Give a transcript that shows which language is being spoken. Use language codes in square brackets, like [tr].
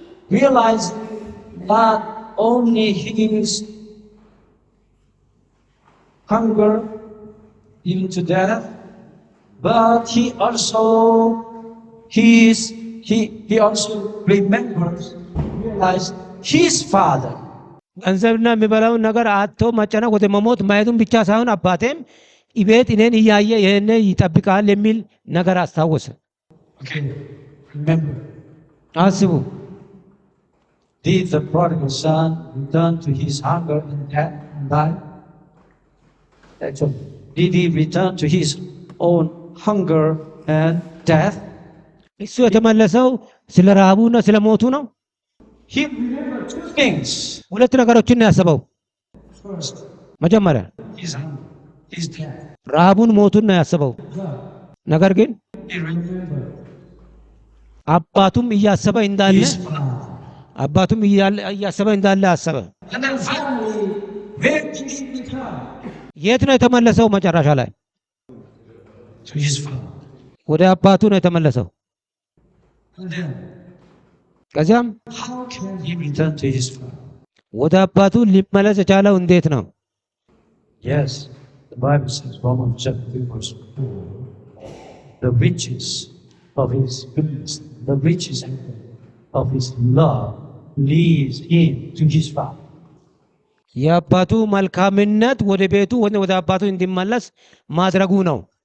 [en] Realized not only his hunger even to death, but he also realized his father. [am] ገንዘብና የሚበላውን ነገር አጥቶ መጨነቅ ወደ መሞት ማየቱን ብቻ ሳይሆን አባቴም ኢቤት እኔን እያየ ይሄን ይጠብቃል የሚል ነገር አስታወሰ። [en] Okay, remember. [am] አስቡ። [en] Did the prodigal son return to his hunger and death and die? Actually, did he return to his own hunger and death? [am] እሱ የተመለሰው ስለ ረሃቡና ስለ ሞቱ ነው። [en] He remembered two things. [am] ሁለት ነገሮችን ነው ያሰበው። [en] First, [am] መጀመሪያ [en] his hunger, his death. [am] ረሃቡን፣ ሞቱን ነው ያሰበው። ነገር ግን [en] He remembered [am] አባቱም እያሰበ እንዳለ [en] his father. [am] አባቱም እያሰበ እንዳለ አሰበ። [en] And then finally, where did he return? [am] የት ነው የተመለሰው? መጨረሻ ላይ [en] To his father. [am] ወደ አባቱ ነው የተመለሰው። [en] And then, [am] ከዚያም [en] how can he return to his father? [am] ወደ አባቱ ሊመለስ የቻለው እንዴት ነው? [en] Yes, the Bible says, Romans chapter 3, verse 4, the riches of his goodness, the riches of his love leads him to his father. [am] የአባቱ መልካምነት ወደ ቤቱ ወደ አባቱ እንዲመለስ ማድረጉ ነው።